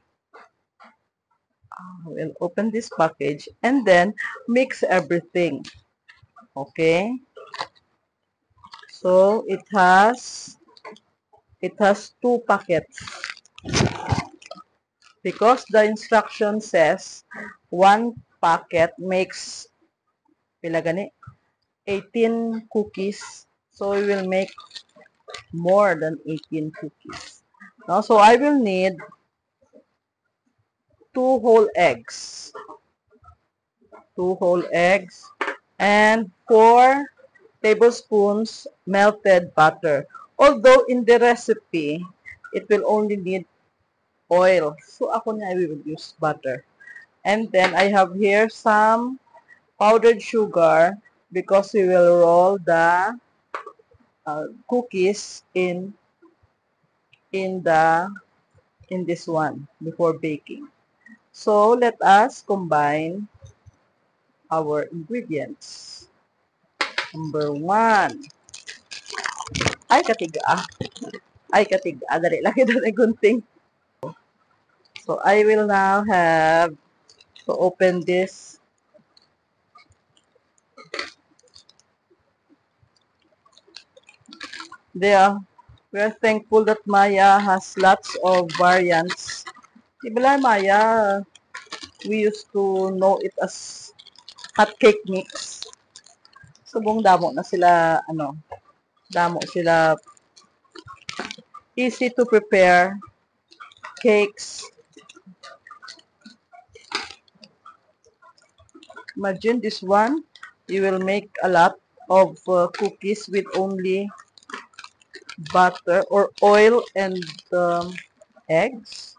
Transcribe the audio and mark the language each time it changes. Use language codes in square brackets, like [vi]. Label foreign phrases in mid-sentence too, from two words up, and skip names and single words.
[en] We'll open this package and then mix everything. Okay. So it has two packets because the instruction says one packet makes [hil] pila gani [en] 18 cookies. So we will make more than 18 cookies. Now, so I will need 2 whole eggs. 2 whole eggs and 4 tablespoons melted butter. Although in the recipe, it will only need oil. So [hil] ako na [en] I will use butter. And then I have here some powdered sugar because we will roll the cookies in the in this one before baking. So let us combine our ingredients. Number 1. [hil] Ay, katiga. Ay, katiga. Dali lang ito na gunting. [en] So, I will now have to open this. There. We are thankful that Maya has lots of variants. Ibala Maya, we used to know it as hot cake mix. [hil] Subong damo na sila, damo sila [en] easy to prepare cakes. Imagine this one, you will make a lot of cookies with only butter or oil and eggs.